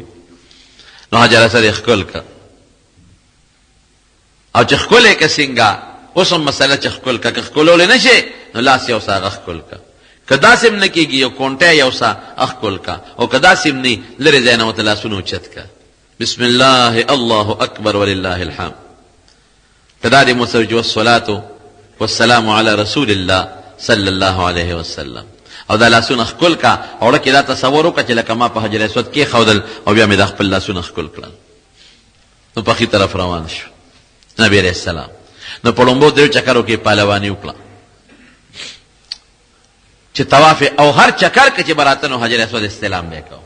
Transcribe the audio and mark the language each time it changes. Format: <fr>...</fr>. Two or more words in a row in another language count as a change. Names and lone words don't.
<ps>نو حجر اسود یې ښکل کړه. او چې ښکلې که څنګه اوس هم مسله چې ښکل که ښکلولی نه شي نو لاس یو څه هغه ښکل که. که داسې هم نه کېږي یو کونټی یو څه ښکل که، او که داسې هم نه لرې ځای نه ورته لاسونه اوچت که.</ps> <ar>بسم الله الله اکبر ولله الحمد.</ar> <ps>که دا دې مو سره چې</ps> <ar>والصلاة والسلام علی رسول الله صلی الله علیه وسلم،</ar> <ps>او دا لاسونه ښکل که. اوړه کې دا تصور وکړه چې لکه ما په حجر اسود کېښودل او بیا مې دا خپل لاسونه ښکل کړل. نو په ښي طرف روان شو نبی</ps> <ar>علیہ السلام.</ar> <ps>نو په لومبو درېو چکرو کې پهلواني وکړه چې طواف او هر چکر کې چې به راته نو حجر اسود استلام به یې کوو.</ps>